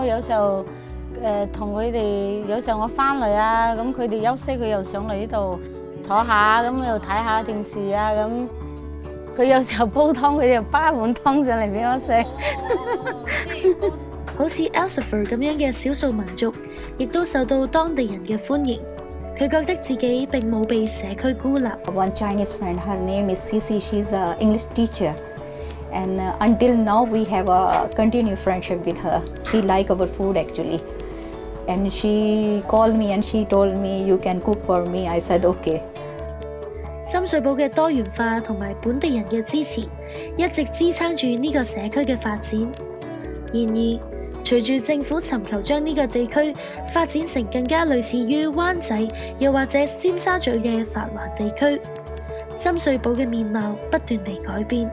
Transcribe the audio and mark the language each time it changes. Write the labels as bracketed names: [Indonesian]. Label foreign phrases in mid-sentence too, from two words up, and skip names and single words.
[Cantonese] 有時候同佢哋，有時候我翻嚟啊，咁佢哋休息，佢又上嚟呢度坐下，咁又睇下電視啊咁。佢有時候煲湯，佢又擺碗湯上嚟俾我食。好似 Elsafer 咁樣嘅少數民族，亦都受到當地人嘅歡迎。佢覺得自己並冇被社區孤立。 [English] One Chinese friend, her name is Sisi. She's an English teacher, and until now we have a continued friendship with her. She like our food actually, and she called me and she told me you can cook for me. I said okay. [Cantonese] 深水埗嘅多元化同埋本地人嘅支持，一直支撐住呢個社區嘅發展。然而，隨住政府尋求將呢個地區發展成更加類似於灣仔又或者尖沙咀嘅繁華地區，深水埗嘅面貌不斷地改變。